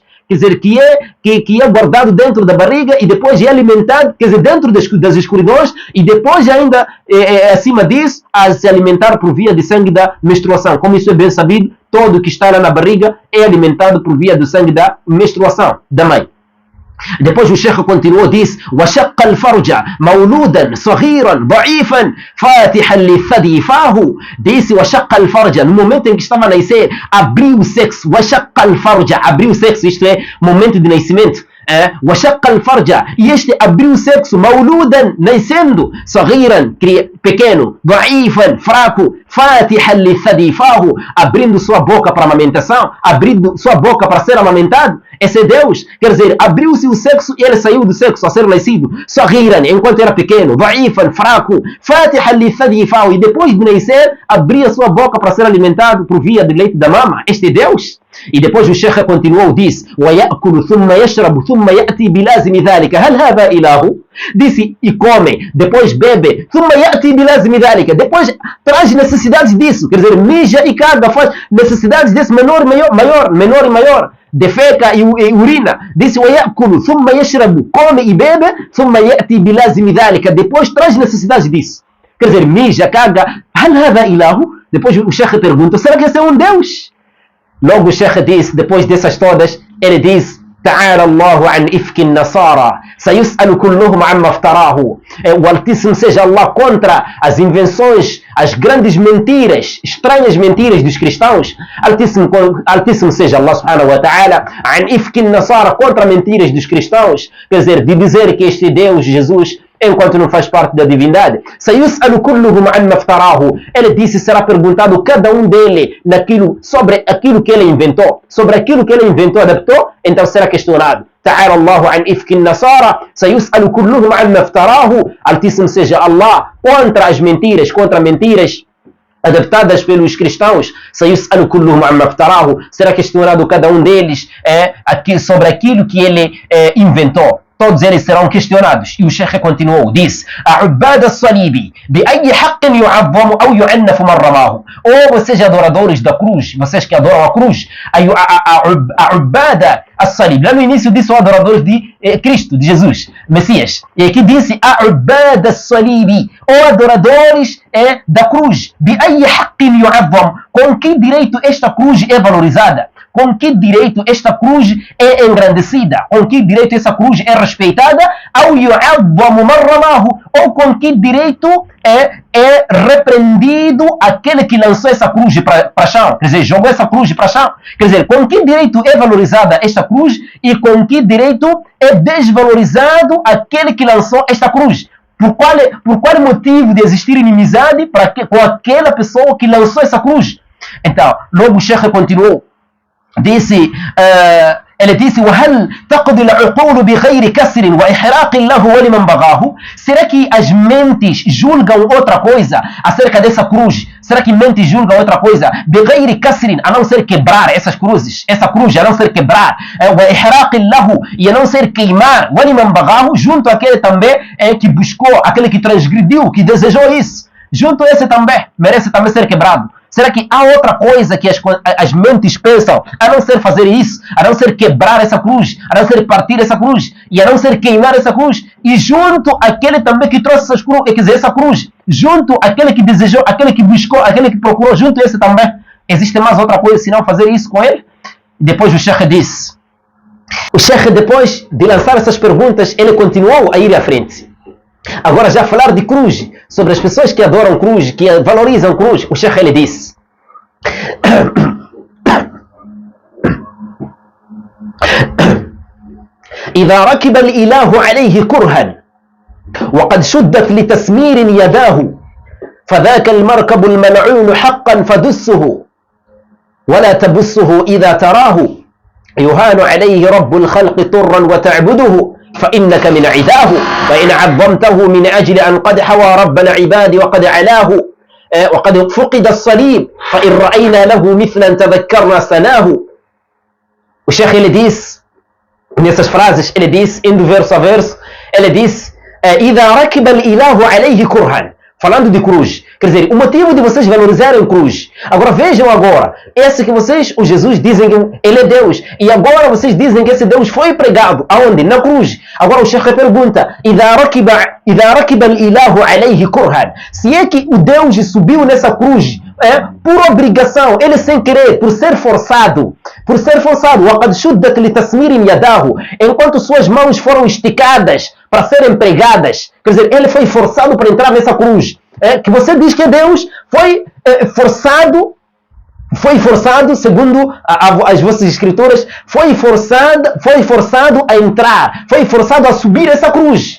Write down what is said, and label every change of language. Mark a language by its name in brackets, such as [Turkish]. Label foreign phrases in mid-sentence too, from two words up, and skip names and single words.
[Portuguese] Quer dizer, que é guardado dentro da barriga e depois é alimentado, quer dizer, dentro das escuridões e depois ainda, acima disso, a se alimentar por via de sangue da menstruação. Como isso é bem sabido, todo que está lá na barriga é alimentado por via do sangue da menstruação da mãe. Depois o Sheikh continuou, disse: [Arabic] وَشَقَّ الْفَرْجَ مَوْلُودًا صَغِيرًا ضَعِيفًا فَاتِحًا لِلثَّدِي فَاهُ. Disse: وَشَقَّ الْفَرْجَ, [Portuguese] no momento em que estava a nascer, abriu o sexo. [Arabic] وَشَقَّ الْفَرْجَ, [Portuguese] abriu o sexo, isto é, momento de nascimento. [Arabic] وَشَقَّ الْفَرْجَ, [Portuguese] e este abriu o sexo, [Arabic] مَوْلُودًا, nascendo, صَغِيرًا, pequeno, ضَعِيفًا, fraco, فَاتِحًا لِلثَّدِي فَاهُ, [Portuguese] abrindo sua boca para a amamentação, abrindo sua boca para ser amamentado. Esse é Deus. Quer dizer, abriu-se o sexo e ele saiu do sexo a ser nascido. صغيرا, enquanto era pequeno. [Arabic] ضعيفا, fraco. فاتحا للثدي فاهو, [Portuguese] e depois de nascer, abria sua boca para ser alimentado por via de leite da mama. Este é Deus. E depois o Sheikh continuou, disse: [Arabic] ويأكل ثم يشرب ثم يأتي بلازم ذلك هل هذا إله? [Portuguese] Disse: e come, depois bebe, [Arabic] ثم يأتي بلازم ذلك, [Portuguese] depois traz necessidades disso. Quer dizer, mija e caga, faz necessidades desse menor e maior. Defeca e urina. Disse: [Arabic] ويأكل ثم يشرب, [Portuguese] come e bebe, [Arabic] ثم يأتي بلازم ذلك, [Portuguese] depois traz necessidades disso. Quer dizer, mija, caga. [Arabic] هل هذا إله? [Portuguese] Depois o Sheikh pergunta: será que esse é um Deus? Logo o Sheikh disse, depois dessas todas, ele diz: [Arabic] تعالى الله عن إفك النصارى سيسأل كلهم عما افتراه. [Portuguese] O Altíssimo seja Allah contra as invenções, as grandes mentiras, estranhas mentiras dos cristãos. Altíssimo seja Allah [Arabic] سبحانه وتعالى عن إفك النصارى, [Portuguese] contra mentiras dos cristãos. Quer dizer, de dizer que este Deus, Jesus, enquanto não faz parte da divindade. [Arabic] سيسأل كلهم عما افتراه. [Portuguese] Ele disse: será perguntado cada um dele sobre aquilo que ele inventou. Sobre aquilo que ele inventou, adaptou, então será questionado. [Arabic] تعالى الله عن إفك النصارى سيسأل كلهم عما افتراه. [Portuguese] Altíssimo seja Allah contra as mentiras, contra mentiras adaptadas pelos cristãos. [Arabic] سيسأل كلهم عما افتراه. [Portuguese] Será questionado cada um deles sobre aquilo que ele inventou. Todos eles serão questionados. E o Sheikh continuou, disse: [Arabic] أعباد الصليب بأي حق يعظم أو يعنف من رماه. [Portuguese] Ou vocês adoradores da cruz, vocês que adoram a cruz, [Arabic] أعباد الصليب. [Portuguese] Lá no início disse: adoradores de Cristo, de Jesus, Messias. E aqui disse: [Arabic] أعباد الصليب, [Portuguese] ou adoradores da cruz. [Arabic] بأي حق يعظم, [Portuguese] com que direito esta cruz é valorizada? Com que direito esta cruz é engrandecida? Com que direito essa cruz é respeitada? Ou com que direito é repreendido aquele que lançou essa cruz para o chão? Quer dizer, jogou essa cruz para o chão. Quer dizer, com que direito é valorizada esta cruz e com que direito é desvalorizado aquele que lançou esta cruz? Por qual motivo de existir inimizade com aquela pessoa que lançou essa cruz? Então, logo o Sheikh continuou. Disse, ele disse: [Arabic] وهل تقضي العقول بغير كسر وإحراق له ولمن بغاه. [Portuguese] Será que as mentes julgam outra coisa acerca dessa cruz? Será que mentes julgam outra coisa? [Arabic] بغير كسر, [Portuguese] a não ser quebrar essas cruzes, essa cruz a não ser quebrar, [Arabic] وإحراق له, [Portuguese] e a não ser queimar, [Arabic] ولمن بغاه, [Portuguese] junto àquele também que buscou, aquele que transgrediu, que desejou isso, junto a esse também merece também ser quebrado. Será que há outra coisa que as mentes pensam, a não ser fazer isso, a não ser quebrar essa cruz, a não ser partir essa cruz, e a não ser queimar essa cruz, e junto àquele também que trouxe essa cruz, junto àquele que desejou, aquele que buscou, aquele que procurou, junto a esse também, existe mais outra coisa senão fazer isso com ele? Depois o Sheikh disse, o Sheikh, depois de lançar essas perguntas, ele continuou a ir à frente. Agora já falar de cruz, sobre as pessoas que adoram cruz, que valorizam cruz, o Sheikh ele disse: [Arabic] إذا ركب الإله عليه كرها وقد شدت لتسمير يداه فذاك المركب الملعون حقا فدسه ولا تبسه إذا تراه يهان عليه رب الخلق طرا وتعبده فإنك من عداه وإن عظمته من أجل أن قد حوى رب العباد وقد علاه وقد فقد الصليب فإن رأينا له مثلا تذكرنا سناه. [Portuguese] O Sheikh ele diz, nessas frases, ele diz, indo verso a verso, ele diz: [Arabic] إذا ركب الإله عليه كرها, [Portuguese] falando de cruz, Quer dizer, o motivo de vocês valorizarem a cruz. Agora vejam agora, esse que vocês, o Jesus, dizem que ele é Deus. E agora vocês dizem que esse Deus foi pregado. Aonde? Na cruz. Agora o Sheikh pergunta, [Arabic] إذا ركب الإله عليه كرها. [Portuguese] Se é que o Deus subiu nessa cruz, por obrigação, ele sem querer, por ser forçado, [Arabic] وقد شدت لتسمير يداه, [Portuguese] enquanto suas mãos foram esticadas para serem pregadas, quer dizer, ele foi forçado para entrar nessa cruz. Que você diz que Deus foi forçado, segundo as vossas escrituras, foi forçado a entrar, foi forçado a subir essa cruz.